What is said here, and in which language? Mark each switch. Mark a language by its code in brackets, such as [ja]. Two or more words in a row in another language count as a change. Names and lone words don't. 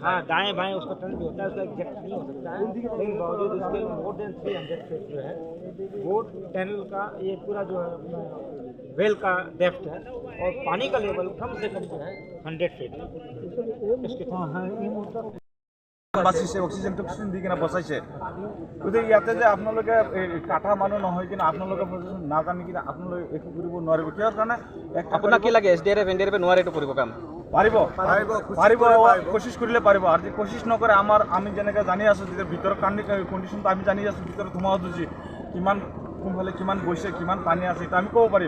[hi] हाँ, दाएं बाएं उसका टनल भी होता है, उसका एग्जैक्ट नहीं हो सकता है, लेकिन बावजूद उसके [en] more than [hi] 300 फीट जो है वो टनल का ये पूरा जो है वेल का डेप्थ है, और पानी का लेवल कम से कम जो है 100 फीट इसके [as] বাচিছে অক্সিজেন টক্সিজেন দি কিনা বচাইছে, গতিকে ইয়াতে যে আপোনালোকে কাঠা মানুহ নহয় কিনা আপোনালোকে নাজানি কিনা আপোনালোকে একো কৰিব নোৱাৰিব, কিহৰ কাৰণে আপোনাক কি লাগে SDRF NDRF নোৱাৰে এইটো কৰিব কাম? পাৰিব পাৰিব কোশিশ কৰিলে পাৰিব, আৰু যদি কোশিশ নকৰে আমি যেনেকৈ জানি আছোঁ যে ভিতৰৰ কণ্ডিশ্যনটো আমি জানি আছোঁ, ভিতৰত সোমাও যুঁজি কিমান কোনফালে কিমান গৈছে কিমান পানী আছে এটা আমি ক'ব পাৰিম।